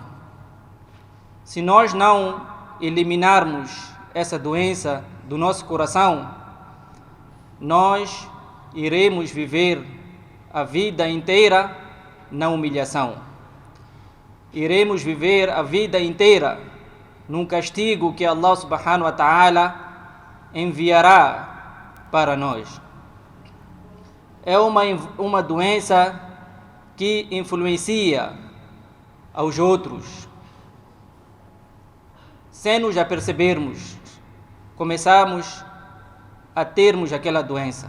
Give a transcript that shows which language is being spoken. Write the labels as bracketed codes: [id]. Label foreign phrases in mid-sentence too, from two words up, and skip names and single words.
[pt] Se nós não eliminarmos essa doença do nosso coração, nós iremos viver a vida inteira na humilhação. Iremos viver a vida inteira num castigo que Allah [ar] سبحانه وتعالى [pt] enviará para nós. É uma doença que influencia aos outros. Sem nos apercebermos, começamos a termos aquela doença.